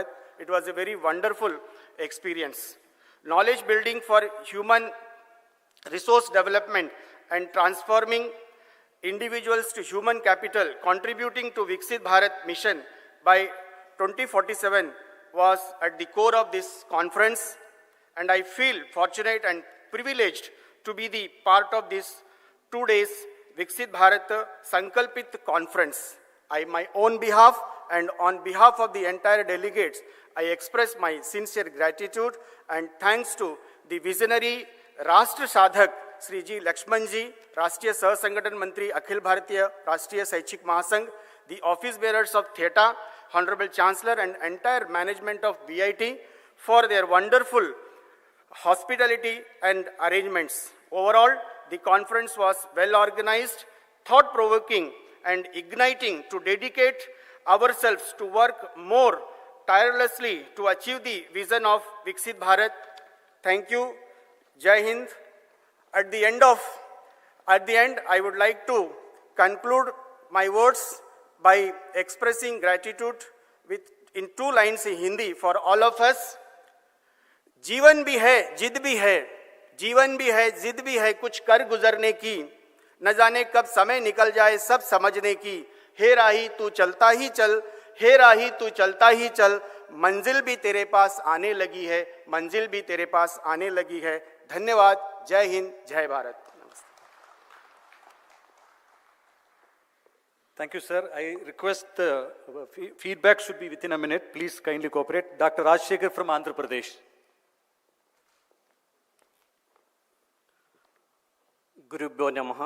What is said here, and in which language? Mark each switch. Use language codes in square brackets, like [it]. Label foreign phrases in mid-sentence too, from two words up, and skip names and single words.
[en] It was a very wonderful experience. Knowledge building for human resource development and transforming individuals to human capital, contributing to VIKSIT Bharat mission by 2047 was at the core of this conference, and I feel fortunate and privileged to be the part of this 2 days VIKSIT Bharat Sankalpit conference. I, my own behalf and on behalf of the entire delegates, I express my sincere gratitude and thanks to the visionary Rashtra Sadhak Sri G. Lakshmanji, Rashtriya Sah Sangathan Mantri, Akhil Bharatiya Rashtriya Saichik Mahasangh, the office bearers of Theta, Honorable Chancellor and entire management of VIT for their wonderful hospitality and arrangements. Overall, the conference was well organized, thought-provoking and igniting to dedicate ourselves to work more tirelessly to achieve the vision of VIKSIT Bharat. Thank you. [hi] जय हिंद. [en] At the end, I would like to conclude my words by expressing gratitude in 2 lines in Hindi for all of us. [hi] जीवन भी है, जिद भी है, जीवन भी है, जिद भी है, कुछ कर गुजरने की, न जाने कब समय निकल जाए सब समझने की, हे राही तू चलता ही चल, हे राही तू चलता ही चल, मंजिल भी तेरे पास आने लगी है, मंजिल भी तेरे पास आने लगी है. धन्यवाद. जय हिंद, जय भारत. [en] Thank you, sir. I request the feedback should be within a minute. Please kindly cooperate. Dr. Rajshekhar from Andhra Pradesh. [sa] गुरुभ्यो नमः.